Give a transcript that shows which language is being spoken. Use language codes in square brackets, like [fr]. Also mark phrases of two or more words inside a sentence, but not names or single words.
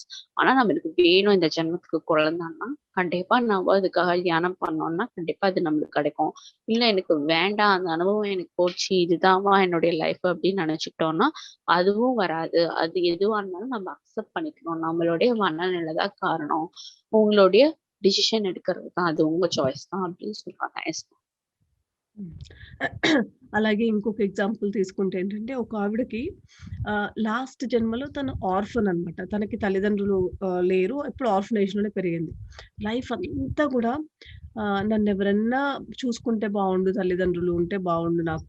[ta] ஆனா நம்மளுக்கு வேணும் இந்த ஜென்மத்துக்கு குழந்தன்னா, கண்டிப்பா நம்ம அதுக்காக தியானம் பண்ணோம்னா, கண்டிப்பா அது நம்மளுக்கு கிடைக்கும். இல்ல எனக்கு வேண்டாம், அந்த அனுபவம் எனக்கு போச்சு. இதுதான்மா என்னுடைய லைஃப் அப்படின்னு நினைச்சுக்கிட்டோம்னா, அதுவும் வராது. அது எதுவா இருந்தாலும் நம்ம அக்செப்ட் பண்ணிக்கணும். நம்மளுடைய மனநிலை தான் காரணம். உங்களுடைய டிசிஷன் எடுக்கிறது தான். அது உங்க சாய்ஸ் தான் அப்படின்னு சொல்றாங்க. எஸ். హ్మ్. [te] అలాగే ఇంకొక ఎగ్జాంపుల్ తీసుకుంటే ఏంటంటే, ఒక ఆవిడకి లాస్ట్ జన్మలో తను ఆర్ఫన్ అనమాట. తనకి తల్లిదండ్రులు లేరు. ఎప్పుడు ఆర్ఫనేజ్‌లోనే పెరిగింది. లైఫ్ అంతా గూడా నన్నెవరన్నా చూసుకుంటే బావుండు, తల్లిదండ్రులు ఉంటే బావుండు నాకు.